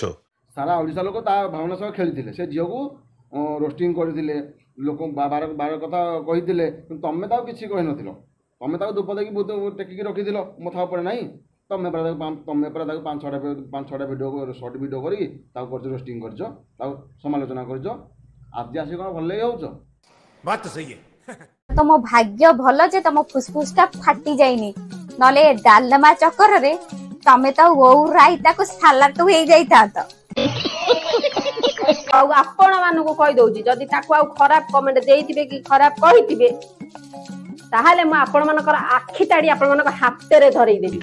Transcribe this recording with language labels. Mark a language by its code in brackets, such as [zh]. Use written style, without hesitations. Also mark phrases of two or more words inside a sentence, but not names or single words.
[or] ସାରା ଓଡ଼ିଶା ଲୋକ ତା ଭାବନା ସହ ଖେଳିଥିଲେ ସେ ଝିଅକୁ ରୋଷ୍ଟିଂ କରିଥିଲେ ଲୋକ ବାର କଥା କହିଥିଲେ କିନ୍ତୁ ତମେ ତାକୁ କିଛି କହିନଥିଲ। ତମେ ତାକୁ ଧୂପ ଦେଇକି ବହୁତ ଟେକିକି ରଖିଥିଲ ମଥା ଉପରେ ନାହିଁ। ତମେ ପରା ତାକୁ ପାଞ୍ଚ ଛଅଟା [en] video short video [or] କରିକି ତାକୁ କରିଛ ରୋଷ୍ଟିଂ କରିଛ ତାକୁ ସମାଲୋଚନା କରିଛ। ଆଜି ଆସି କ'ଣ ଭଲ ଲାଗି ହେଉଛ? [hi] बात तो सही है। [or] ତମ ଭାଗ୍ୟ ଭଲ ଯେ ତମ ଫୁସଫୁସ ଟା ଫାଟି ଯାଇନି ନହେଲେ ଡାଲମା ଚକରରେ ତମେ ତ ଓଉ ରାଇତାକୁ ସାଲାଡ ହେଇଯାଇଥାନ୍ତ। ଆଉ ଆପଣ ମାନଙ୍କୁ କହିଦଉଛି ଯଦି ତାକୁ ଆଉ ଖରାପ କମେଣ୍ଟ ଦେଇଥିବେ କି ଖରାପ କହିଥିବେ ତାହେଲେ ମୁଁ ଆପଣ ମାନଙ୍କର ଆଖି ତାଡି ଆପଣ ମାନଙ୍କ ହାତରେ ଧରେଇଦେବି।